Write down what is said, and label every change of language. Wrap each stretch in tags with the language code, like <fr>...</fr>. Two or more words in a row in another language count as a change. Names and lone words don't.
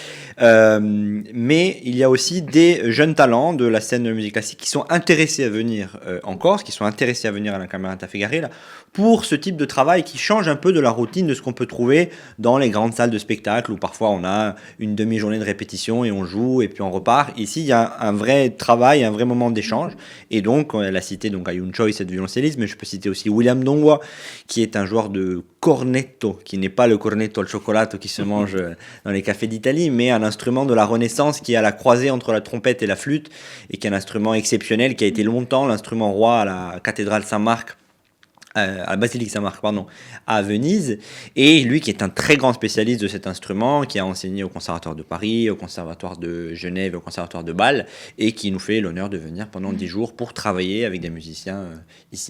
<fr>Mais il y a aussi des jeunes talents de la scène de musique classique qui sont intéressés à venir en Corse, qui sont intéressés à venir à la Camerata Figari pour ce type de travail qui change un peu de la routine de ce qu'on peut trouver dans les grandes salles de spectacle où parfois on a une demi-journée de répétition et on joue et puis on repart. Ici, il y a un vrai travail, un vrai moment d'échange. Et donc, elle a cité donc Ayun Choi, cette violoncelliste, mais je peux citer aussi William Dongwa, qui est un joueur de cornetto, qui n'est pas le</fr> <it>cornetto al</it> <fr>cioccolato qui se mange dans les cafés d'Italie, mais un instrument de la Renaissance qui est à la croisée entre la trompette et la flûte et qui est un instrument exceptionnel qui a été longtemps l'instrument roi à la cathédrale Saint-Marc, à la basilique Saint-Marc, à Venise, et lui qui est un très grand spécialiste de cet instrument, qui a enseigné au Conservatoire de Paris, au Conservatoire de Genève, au Conservatoire de Bâle, et qui nous fait l'honneur de venir pendant 10 jours pour travailler avec des musiciens ici.</fr>